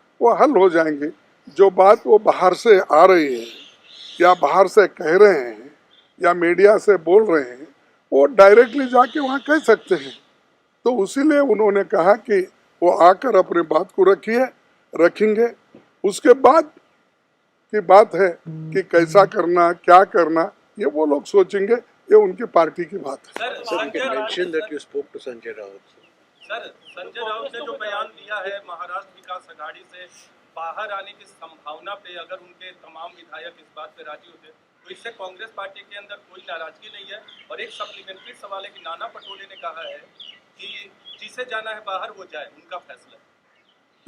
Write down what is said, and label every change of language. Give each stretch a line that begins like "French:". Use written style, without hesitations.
Hindi: वो हल हो जाएंगे। जो बात वो बाहर से आ रही है या बाहर से कह रहे हैं या मीडिया से बोल रहे हैं, वो डायरेक्टली जाके वहाँ कह सकते हैं। तो उसीलिए उन्होंने कहा कि वो आकर अपनी बात को रखेंगे। उसके बाद की बात है कि कैसा करना, क्या करना, ये वो लोग सोचेंगे, ये उनकी पार्टी की बात है।
English: Sir, you can mention that you spoke to Sanjay Raut.
Hindi: Sir, Sanjay Raut ने जो बयान दिया है महाराष्ट्र विकास अघाड़ी से बाहर आने की संभावना पे, अगर उनके तमाम विधायक इस बात पे राजी होते तो इससे कांग्रेस पार्टी के अंदर कोई नाराजगी नहीं है। और एक सप्लीमेंट्री सवाल है कि नाना पटोले ने कहा है कि जिसे जाना है बाहर वो जाए, उनका फैसला।